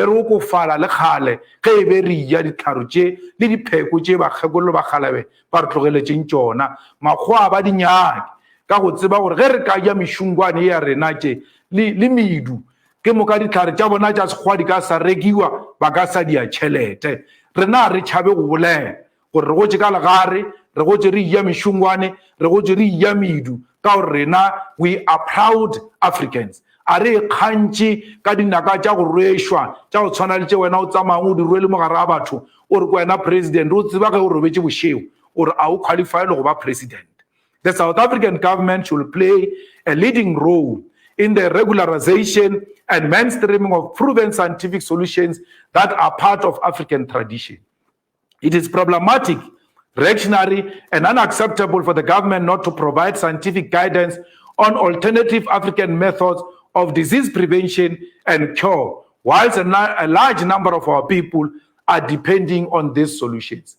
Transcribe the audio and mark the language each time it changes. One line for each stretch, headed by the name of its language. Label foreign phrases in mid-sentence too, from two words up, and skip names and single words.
Northern Sotho: re okofala le kgale ge e be re ja ditlharo tše le dipheko tše bakgekololo ba kgalabe ba re tlogeletšeng tšona makgowa ba di nyake ka go tseba gore ge re ka ja mešungwane ya rena tše le medu ke moka ditlhare tša bona tša sekgwa di ka sa rekiwa ba ka sa dia tšhelete rena re tšhabe go bolela gore re gotse ka legare re gotse re ja mešungwane re gotse re ja medu ka gore rena
English: we are proud Africans
Northern Sotho: a re kgantše ka dinaka tša go rwešwa tša go tshwana le tše wena o tsamayang o di rwele mogare a batho o re ko wena president o tseba ge o robetše bošeo o re a o qualify le go ba president.
English: The South African government should play a leading role in the regularization and mainstreaming of proven scientific solutions that are part of African tradition. It is problematic, reactionary, and unacceptable for the government not to provide scientific guidance on alternative African methods of disease prevention and cure, whilst a large number of our people are depending on these solutions.